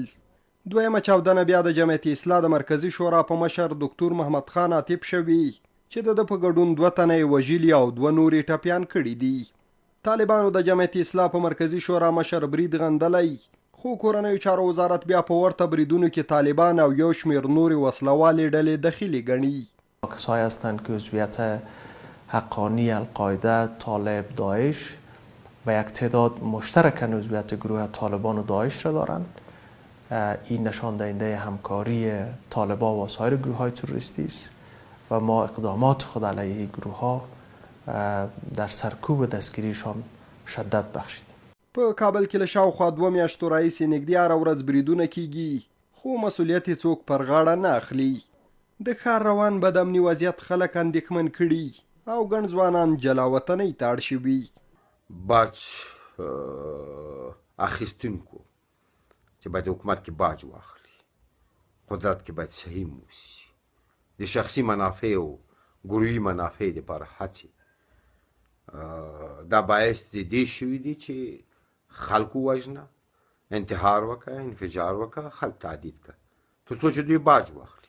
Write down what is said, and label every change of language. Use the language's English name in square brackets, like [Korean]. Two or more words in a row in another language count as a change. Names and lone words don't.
[Pashto] دویمه چاودنه بیا د جمعیت اصلاح د مرکزي شورا په مشر دکتور محمد خان عاطف شوې چې د په ګډون 2 تنه یې وژلي او 2 نور یې ټپیان کړي دي. طالبانو د جمعیت اصلاح په مرکزي شورا مشر برید غندلی، خو کورنیو چارو وزارت بیا په ورته بریدونو کې طالبان او یو شمېر نورې وسلهوالې ډلې دخیلې ګڼي. [Persian] کسایی هستند که عضویت حقانی القاعده، طالب، داعش و یک تعداد مشترکاً عضویت گروه طالبان و داعش را دارند. این نشان دهنده همکاری طالبان و سایر گروه های تروریستی است و ما اقدامات خود علیه گروه ها در سرکوب دستگیریشان شدت بخشیدیم. [Pashto] په کابل کې له شاوخوا 2 میاشتو راهیسې نږدې هره ورځ بریدونه کیږي، خو مسؤلیت یې څوک پر غاړه نه اخلي. د ښار روان بد امني وضعیت خلک اندېښمن کړي او ګڼ ځوانان جلا وطنۍ ته اړ شوي. باج اخیستونکو چې باید حکومت کې باج واخلي، قدرت کې باید صحیح موسي، د شخصي منافع او ګروهي منافع دپاره هڅې دا باعث د دې شوي دي چې خلکو وژنه، انتحار وکړه، انفجار وکړه، خلک تعدید کړه تر څو چې دوی باج واخلي.